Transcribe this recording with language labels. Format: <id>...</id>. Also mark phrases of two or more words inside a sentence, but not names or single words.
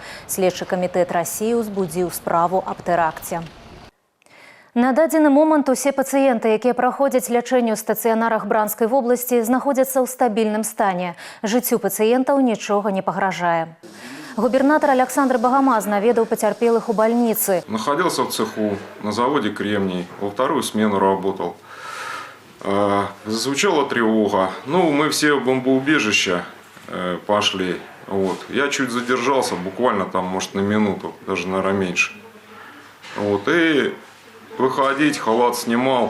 <be>Следчы Камітэт Расіі ўзбудзіў справу аб тэракце. На дадзены момант усе пацыенты, якія праходзяць лячэнне ў стацыянарах Бранскай вобласці, знаходзяцца ў стабільным стане. Жыццю пацыентаў нічога не пагражае. Губернатор Александр Багамаз наведаў пацярпелых у бальніцы.</be> <ru>Находился в цеху на заводе «Кремний». Во вторую смену работал. Зазвучала тревога. Мы все в бомбоубежище пошли. Я чуть задержался, буквально там, может, на минуту, даже, наверное, меньше. И выходить, халат снимал.</ru>